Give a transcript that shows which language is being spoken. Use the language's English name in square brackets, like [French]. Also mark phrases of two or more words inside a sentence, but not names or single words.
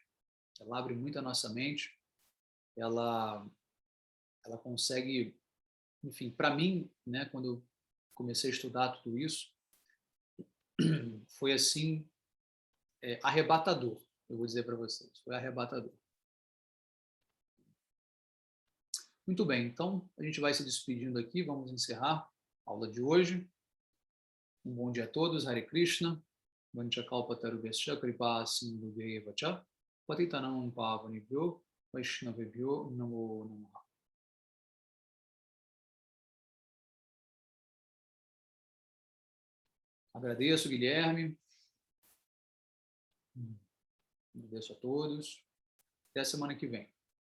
[Portuguese] Ela abre muito a nossa mente, ela, ela consegue, enfim, para mim, né, quando eu comecei a estudar tudo isso, foi assim, arrebatador, eu vou dizer para vocês, foi arrebatador. Muito bem, então a gente vai se despedindo aqui, vamos encerrar a aula de hoje. Um bom dia a todos, [Sanskrit] हरे कृष्ण वाञ्छाकल्पतरुभ्यश्च कृपा सिन्धुभेव च पतितानाम् पावनिभ्यो वैष्णविभ्यो नमो नमः. [Portuguese] Agradeço, Guilherme. Agradeço a todos. Até a semana que vem.